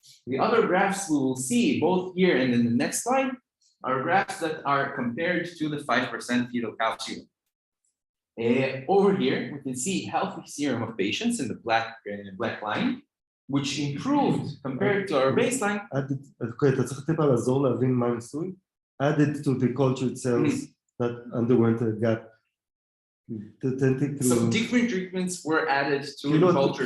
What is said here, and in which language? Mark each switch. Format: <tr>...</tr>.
<en>The other graphs we will see both here and in the next slide are graphs that are compared to the 5% fetal calcium. Over here, we can see healthy serum of patients in the black line, which improved compared to our baseline.</en> <he>אתה צריך טיפה לעזור להבין מה ניסוי.</he> <en>Added to the cultured cells that underwent a gap. So different treatments were added to the cultured</en>